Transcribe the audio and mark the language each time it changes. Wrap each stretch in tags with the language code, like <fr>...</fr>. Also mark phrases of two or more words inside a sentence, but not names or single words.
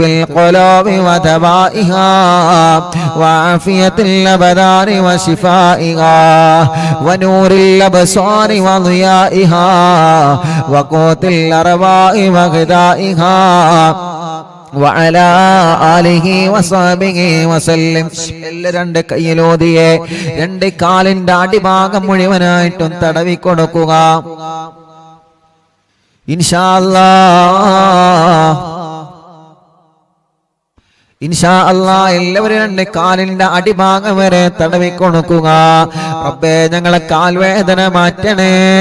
<ar>القلوب ودوائها وعافية الأبدان وشفائها ونور الأبصار وضيائها وقوت الأرواح وغذائها وعلى آله وصحبه وسلم</ar> <ml>രണ്ട് കയ്യിലോതിയെ രണ്ട് കാലിന്റെ അടിഭാഗം മുഴുവനായിട്ടും തടവിക്കൊടുക്കുക</ml> <ar>إن شاء الله إن شاء الله</ar> <ml>എല്ലാവരും രണ്ട് കാലിന്റെ അടിഭാഗം വരെ തടവിക്കൊടുക്കുക റബ്ബേ ഞങ്ങളെ കാൽവേദന മാറ്റണേ</ml>